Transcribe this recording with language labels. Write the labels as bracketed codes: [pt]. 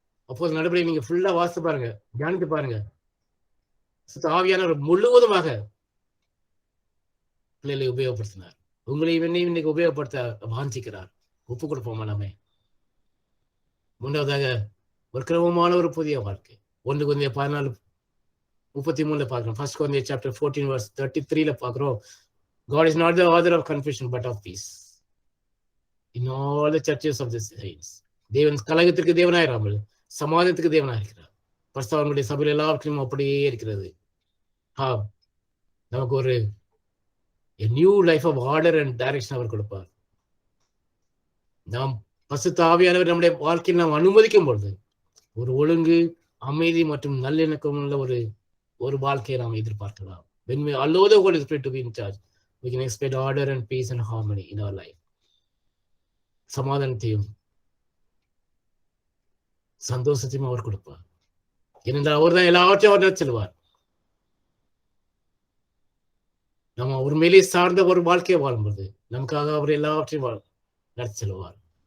[ta] அப்போது நடுபடி நீங்க ஃபுல்லா வாசித்து பாருங்க, தியானித்து பாருங்க. ஆவியானவர் முழுவதுமாக பிள்ளைகளை உபயோகப்படுத்தினார். உங்களையும் என்னையும் இன்னைக்கு உபயோகப்படுத்த வாஞ்சிக்கிறார். ஒப்பு கொடுப்போமா? நம்ம மூன்றாவதாக ஒரு கிரமமான ஒரு புதிய வாழ்க்கை. 1 கொரிந்தியர் 14:33 பார்க்கிறோம். [en] 1 Corinthians chapter 14 verse 33 [ta] பார்க்கிறோம். [en] God is not the author of confusion but of peace in all the churches of the saints. [ta] தேவன் கலகத்திற்கு தேவனாயிராமல் சமாதானத்துக்கு தேவனாயிருக்கிறார். பரிசுத்தவான்களுடைய சபையில் எல்லாவற்றையும் அப்படியே இருக்கிறது. நமக்கு ஒரு [en] new life of order and direction [ta] அவர் கொடுப்பார். நாம் பரிசுத்த ஆவியானவர் நம்முடைய வாழ்க்கையில் நாம் அனுமதிக்கும் பொழுது ஒரு ஒழுங்கு, அமைதி மற்றும் நல்லிணக்கம் உள்ள ஒரு வாழ்க்கையை நாம் எதிர்பார்க்கலாம். [en] When we allow the Holy Spirit to be in charge, we can expect order and peace and harmony in our life. [ta] சமாதானத்தையும் சந்தோஷத்தையும் அவர் கொடுப்பார். ஏனென்றால் அவர் தான் எல்லாவற்றையும் அவர் நடத்தி செல்வார். நம்ம ஒரு மேலே சார்ந்த ஒரு வாழ்க்கையை வாழும்போது நமக்காக அவர் எல்லாவற்றையும் நடத்தி செல்வார்.